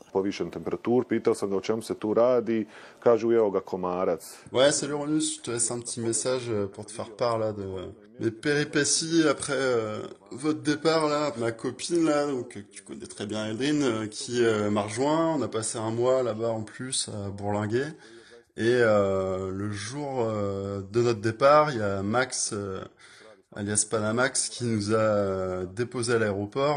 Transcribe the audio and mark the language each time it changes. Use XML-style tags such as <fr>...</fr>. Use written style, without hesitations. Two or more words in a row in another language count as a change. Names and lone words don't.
<bs>Povišen temperatur, pitao sam ga o čemu se tu radi, kažu evo ga komarac.</bs> <fr>Ouais, salut Ronus, je te laisse un petit message pour te faire part là de mes péripéties après votre départ là. Ma copine là, donc que tu connais très bien Eldrine, qui m'a rejoint. On a passé un mois là-bas en plus à Bourlinguer. Et le jour de notre départ, il y a Max, alias Panamax, qui nous a déposé à l'aéroport.</fr>